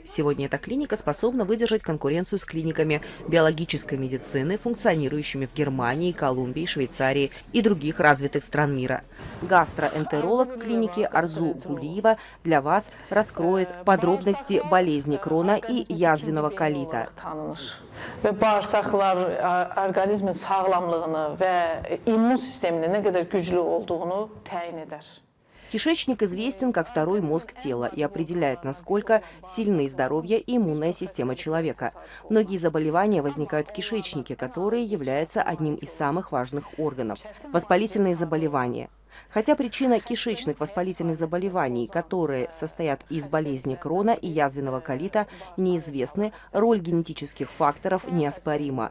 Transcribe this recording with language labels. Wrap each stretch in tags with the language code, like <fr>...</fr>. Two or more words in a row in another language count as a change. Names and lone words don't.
<ru>Сегодня эта клиника способна выдержать конкуренцию с клиниками биологической медицины, функционирующими в Германии, Колумбии, Швейцарии и других развитых стран мира. Гастроэнтеролог клиники Арзу Гулиева для вас раскроет подробности болезни Крона и язвенного колита.</ru> <az>Ve bağırsaklar orqanizmin sağlamlığını və immun sisteminin nə qədər güclü olduğunu təyin edər.</az> <ru>Кишечник известен как второй мозг тела и определяет, насколько сильны здоровье и иммунная система человека. Многие заболевания возникают в кишечнике, который является одним из самых важных органов. Воспалительные заболевания. Хотя причина кишечных воспалительных заболеваний, которые состоят из болезни Крона и язвенного колита, неизвестны, роль генетических факторов неоспорима.</ru>